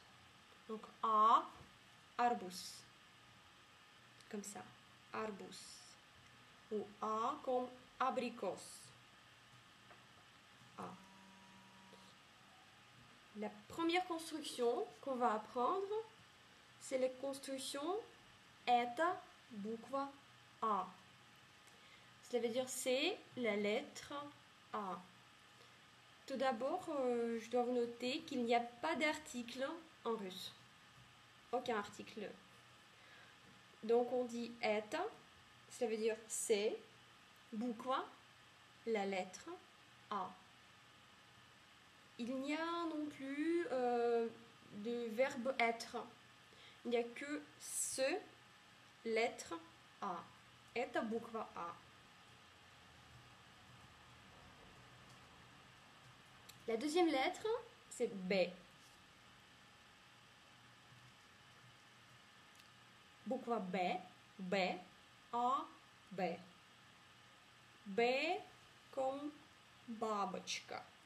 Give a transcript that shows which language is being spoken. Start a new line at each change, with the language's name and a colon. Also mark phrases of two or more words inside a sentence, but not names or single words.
French: Donc A, arbus. Comme ça, arbus. Ou A comme abricos. A. La première construction qu'on va apprendre, c'est la construction
Russian: это буква
French: A. Cela veut dire c'est la lettre A. Tout d'abord, je dois vous noter qu'il n'y a pas d'article en russe. Aucun article. Donc on dit это, cela veut dire c'est, bukva, la lettre A. Il n'y a non plus de verbe être. Il n'y a que ce, lettre A.
Russian: Это буква A.
French: La deuxième lettre, c'est B.
Russian: Bukva B, B, A, B.
French: B comme бабочка.